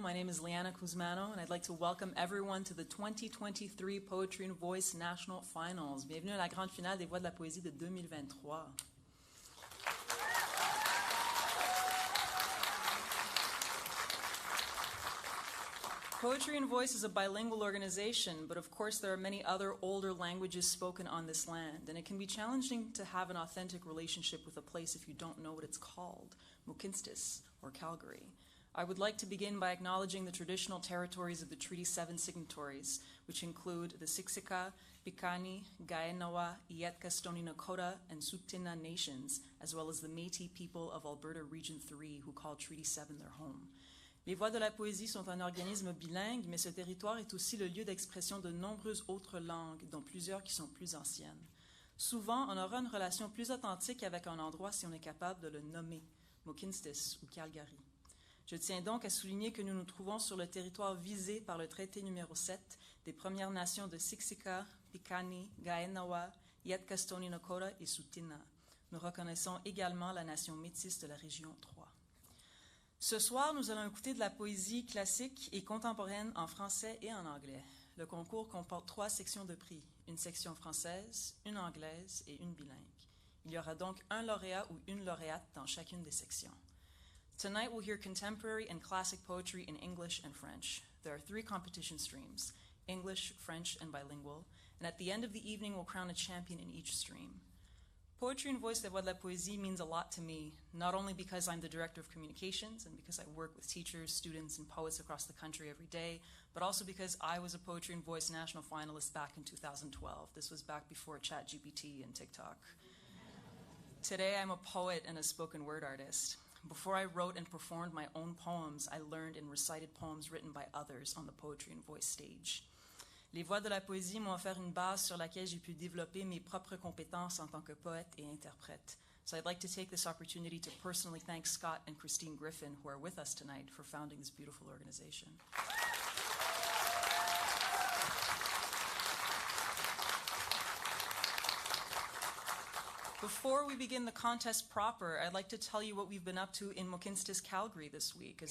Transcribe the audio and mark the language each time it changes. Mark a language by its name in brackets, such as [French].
[English] My name is Liana Kuzmano, and I'd like to welcome everyone to the 2023 Poetry and Voice National Finals. [French] Bienvenue à la grande finale des voix de la poésie de 2023. [English] Poetry and Voice is a bilingual organization, but of course there are many other older languages spoken on this land, and it can be challenging to have an authentic relationship with a place if you don't know what it's called, Mohkinstsis, or Calgary. I would like to begin by acknowledging the traditional territories of the Treaty 7 signatories, which include the Siksika, Piikani, Kainai, Îyârhe Stoney Nakoda, and Tsuut'ina nations, as well as the Métis people of Alberta Region 3, who call Treaty 7 their home. [French] Les Voix de la Poésie sont un organisme bilingue, mais ce territoire est aussi le lieu d'expression de nombreuses autres langues, dont plusieurs qui sont plus anciennes. Souvent, on aura une relation plus authentique avec un endroit si on est capable de le nommer, Mohkinstsis ou Calgary. Je tiens donc à souligner que nous nous trouvons sur le territoire visé par le traité numéro 7 des Premières Nations de Siksika, Piikani, Kainai, Îyârhe Stoney Nakoda et Tsuut'ina. Nous reconnaissons également la nation métisse de la région 3. Ce soir, nous allons écouter de la poésie classique et contemporaine en français et en anglais. Le concours comporte 3 sections de prix, une section française, une anglaise et une bilingue. Il y aura donc un lauréat ou une lauréate dans chacune des sections. [English] Tonight we'll hear contemporary and classic poetry in English and French. There are 3 competition streams, English, French, and bilingual, and at the end of the evening we'll crown a champion in each stream. Poetry and Voice des Voix de la Poésie means a lot to me, not only because I'm the Director of Communications and because I work with teachers, students, and poets across the country every day, but also because I was a Poetry and Voice National Finalist back in 2012. This was back before ChatGPT and TikTok. Today I'm a poet and a spoken word artist. Before I wrote and performed my own poems, I learned and recited poems written by others on the Poetry and Voice stage. [French] Les Voix de la Poésie m'ont offert une base sur laquelle j'ai pu développer mes propres compétences en tant que poète et interprète. [English] So I'd like to take this opportunity to personally thank Scott and Christine Griffin, who are with us tonight, for founding this beautiful organization. Before we begin the contest proper, I'd like to tell you what we've been up to in Mohkinstsis, Calgary this week.